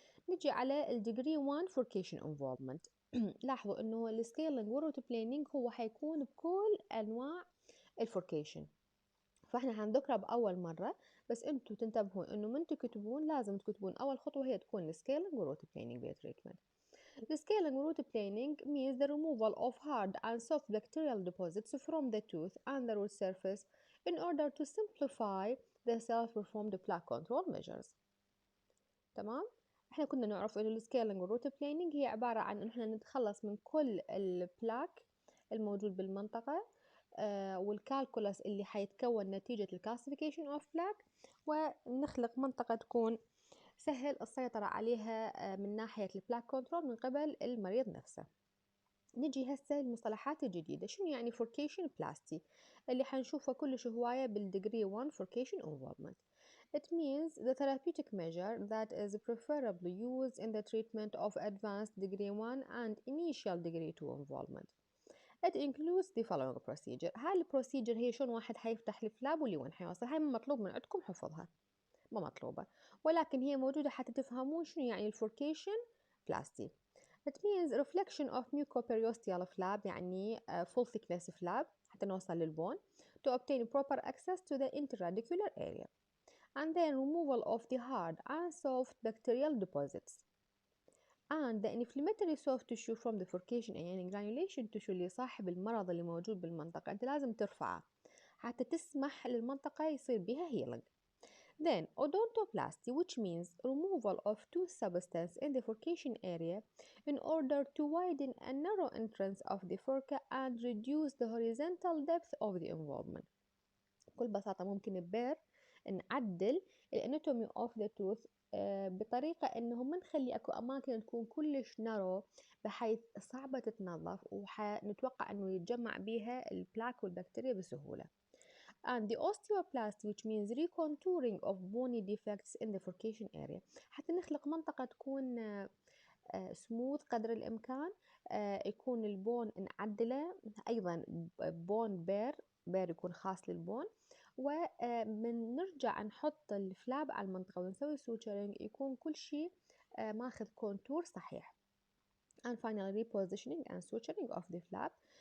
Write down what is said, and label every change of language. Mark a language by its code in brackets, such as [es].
[ar] نجي على الديجري 1 فوركيشن انفولفمنت. لاحظوا انه السكيلينج والروت بلانينج هو حيكون بكل انواع الفوركيشن، فاحنا هنذكرها باول مره، بس انتم تنتبهوا انه من تكتبون لازم تكتبون اول خطوه هي تكون السكيلينج والروت بلانينج بالتريتمنت. [en] The scaling root planing means the removal of hard and soft bacterial deposits from the tooth and the root surface in order to simplify the self-performed plaque control measures. [ar] تمام؟ احنا كنا نعرف انه السكيلينج والروت بلانينج هي عبارة عن ان احنا نتخلص من كل البلاك الموجود بالمنطقة والكالكولاس اللي حيتكون نتيجة الكلاسيفيكيشن اوف بلاك، ونخلق منطقة تكون سهل السيطرة عليها من ناحية البلاك كنترول من قبل المريض نفسه. نجي هسه المصطلحات الجديدة. شنو يعني فوركيشن بلاستي اللي حنشوفه كلش هواية بالديجري 1 فوركيشن involvement. [en] It means the therapeutic measure that is preferably used in the treatment of advanced degree 1 and initial degree 2 involvement. It includes the following procedure. [ar] هاي البروسيجر هي شلون واحد حيفتح الفلاب واللي وين حيوصل، هاي مطلوب من عندكم حفظها، ما مطلوبة، ولكن هي موجودة حتى تفهمون شنو يعني الفوركيشن بلاستي. [en] It means reflection of mucoperiosteal flap يعني full thickness flap [ar] حتى نوصل للبون [en] to obtain proper access to the intraradicular area, and then removal of the hard and soft bacterial deposits and the inflammatory soft tissue from the furcation يعني granulation tissue [ar] اللي صاحب المرض اللي موجود بالمنطقة أنت لازم ترفعه حتى تسمح للمنطقة يصير بها [en] healing. Then odontoplasty, which means removal of tooth substance in the furcation area in order to widen a narrow entrance of the furca and reduce the horizontal depth of the involvement. [ar] بكل بساطة ممكن ببير نعدل الاناتومي اوف ذا توث بطريقة انه ما نخلي اكو اماكن تكون كلش نارو بحيث صعبة تتنظف وحنتوقع انه يتجمع بيها البلاك والبكتيريا بسهولة. [en] And the osteoplasty, which means recontouring of bony defects in the furcation area [ar] حتى نخلق منطقة تكون سموث قدر الإمكان، يكون البون نعدله أيضا بون بير يكون خاص للبون، ومن نرجع نحط الفلاب على المنطقة ونسوي سوتشرينج يكون كل شيء ماخذ كونتور صحيح. [en] and finally repositioning and suturing of the flap.